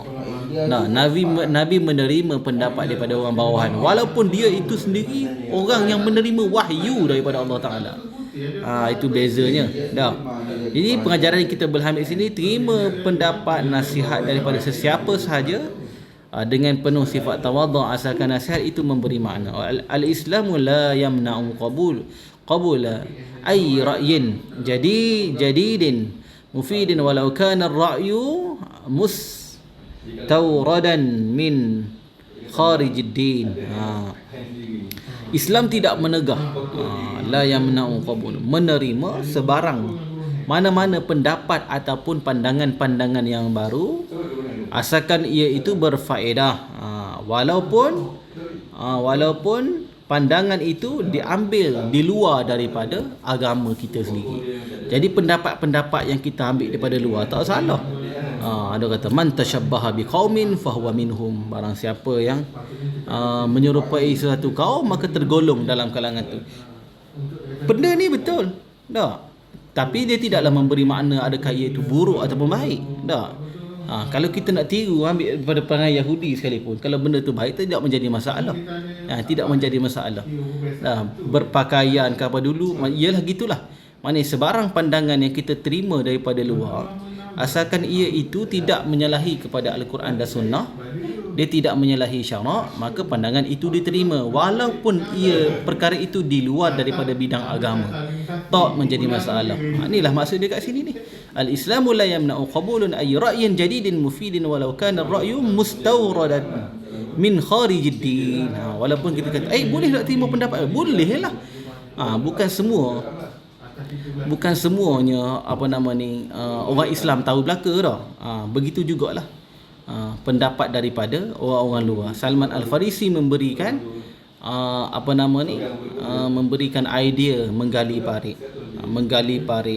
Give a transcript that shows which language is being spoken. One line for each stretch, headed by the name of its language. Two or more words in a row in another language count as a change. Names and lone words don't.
Malay: Nabi menerima pendapat daripada orang bawahan, walaupun dia itu sendiri orang yang menerima wahyu daripada Allah Ta'ala. Itu bezanya. Jadi pengajaran yang kita berhamil sini, terima pendapat, nasihat daripada sesiapa sahaja dengan penuh sifat tawadhu', asalkan nasihat itu memberi makna.
Arabic: الإسلام لا يمنع قبول أي رأي جديد مفيد ولو كان الرأي مستورداً من خارج الدين.
Malay: Islam tidak menegah,
Arabic: لا يمنع قبول,
Malay: menerima sebarang mana-mana pendapat ataupun pandangan-pandangan yang baru, asalkan ia itu berfaedah, walaupun pandangan itu diambil di luar daripada agama kita sendiri. Jadi pendapat-pendapat yang kita ambil daripada luar tak salah. Ada kata
Arabic: من تشبه بقوم فهو منهم,
Malay: barang siapa yang menyerupai suatu kaum maka tergolong dalam kalangan tu. Benda ni betul tak? Tapi dia tidaklah memberi makna adakah ia itu buruk ataupun baik. Tak. Kalau kita nak tiru ambil daripada perangai Yahudi sekalipun, kalau benda tu baik, tidak menjadi masalah. Tidak menjadi masalah. Berpakaian ke apa dulu, ialah gitulah. Maknanya sebarang pandangan yang kita terima daripada luar, asalkan ia itu tidak menyalahi kepada Al-Quran dan Sunnah, dia tidak menyalahi syarak, maka pandangan itu diterima walaupun perkara itu di luar daripada bidang agama, tak menjadi masalah. Inilah maksud dia kat sini ni.
Arabic: الإسلام لا يمنع قبولٌ أي رأي جديد مفيد ولو كان الرأي مستورداً من خارج الدين.
Malay: Walaupun kita kata boleh tak terima pendapat, boleh lah. Bukan semuanya orang Islam tahu belaka dah. Begitu jugalah pendapat daripada orang-orang luar. Salman Al-Farisi memberikan memberikan idea menggali parit.